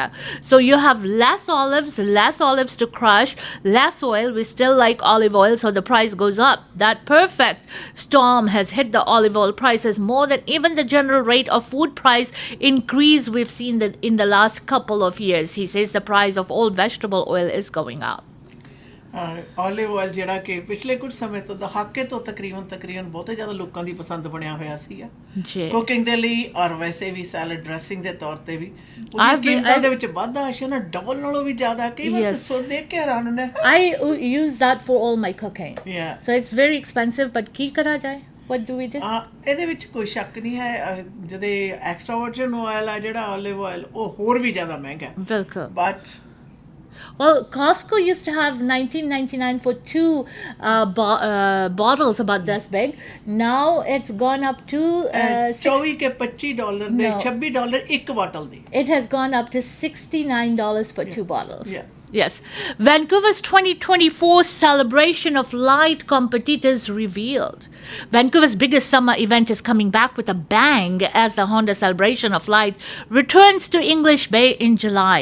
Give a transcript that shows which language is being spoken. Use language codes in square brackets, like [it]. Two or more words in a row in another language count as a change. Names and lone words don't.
[en] So you have less olives to crush, less oil, we still like olive oil, so the price goes up. That perfect storm has hit the olive oil prices more than even the general rate of food price increase we've seen in the last couple of years. He says the price of all vegetable oil is going up. olive oil [pa] ਜਿਹੜਾ ਕਿ ਪਿਛਲੇ ਕੁਝ ਸਮੇਂ ਤੋਂ ਦਹਾਕੇ ਤੋਂ ਤਕਰੀਬਨ ਬਹੁਤੇ ਜ਼ਿਆਦਾ ਲੋਕਾਂ ਦੀ ਪਸੰਦ ਬਣਿਆ ਹੋਇਆ ਸੀਗਾ ਜੀ ਕੁਕਿੰਗ ਦੇ ਲਈ ਔਰ ਵੈਸੇ ਵੀ [en] salad dressing [pa] ਦੇ ਤੌਰ ਤੇ ਵੀ [en] I've [pa] ਉਹਦੀ [en] been- [pa] ਕੀਮਤਾਂ ਦੇ ਵਿੱਚ ਵਾਧਾ ਆਸ਼ਾ ਨਾ ਡਬਲ ਨਾਲੋਂ ਵੀ ਜ਼ਿਆਦਾ ਕਈ ਵਾਰ [en] Yes. [pa] ਸੋ ਦੇਖ ਕੇ ਹੈਰਾਨ ਹੁੰਦੇ [en] I use that for all my cooking. yeah So it's very expensive, but [pa] ਕੀ ਕਰਾ ਜਾਏ? [en] What do we do? [pa] ਇਹਦੇ ਵਿੱਚ ਕੋਈ ਸ਼ੱਕ ਨਹੀਂ ਹੈ ਜਿਹਦੇ [en] extra virgin oil [pa] ਆ ਜਿਹੜਾ [en] olive oil [pa] ਉਹ ਹੋਰ ਵੀ ਜ਼ਿਆਦਾ ਮਹਿੰਗਾ ਬਿਲਕੁਲ ਬਟ [en] Well, Costco used to have 19.99 for two bottles about this big. Now it's gone up to [pa] 24 ਕੇ $25 ਦੇ [en] No. [pa] $26 ਇੱਕ ਬੋਟਲ ਦੀ [en] it has gone up to $69 for two bottles. yeah Yes. Vancouver's 2024 Celebration of Light competitors revealed. Vancouver's biggest summer event is coming back with a bang as the Honda Celebration of Light returns to English Bay in July.